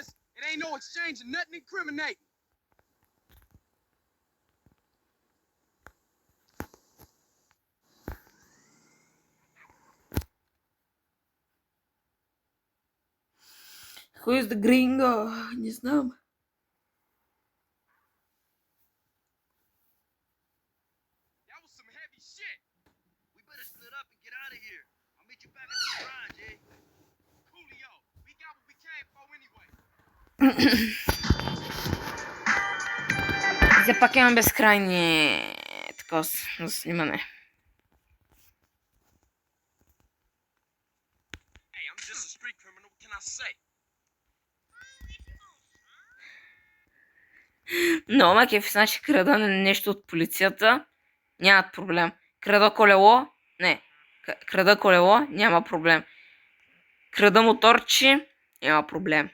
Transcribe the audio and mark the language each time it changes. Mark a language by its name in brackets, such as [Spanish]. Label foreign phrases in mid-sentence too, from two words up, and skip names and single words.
[English] It ain't no exchange of nothing incriminating. Who is the gringo? [Bulgarian] Не знам. [English] That was some heavy shit. We better split up and get out of here. I'll meet you back at the garage, eh? Coolio, we got what we came for anyway. [Bulgarian] Все пак имам безкрайни такова за снимане. [English] Hey, I'm just a street criminal. What can I say? [Bulgarian] Но, макеф, значи крада нещо от полицията, нямат проблем. Крада колело, не. Крада колело, няма проблем. Крада моторчи, няма проблем.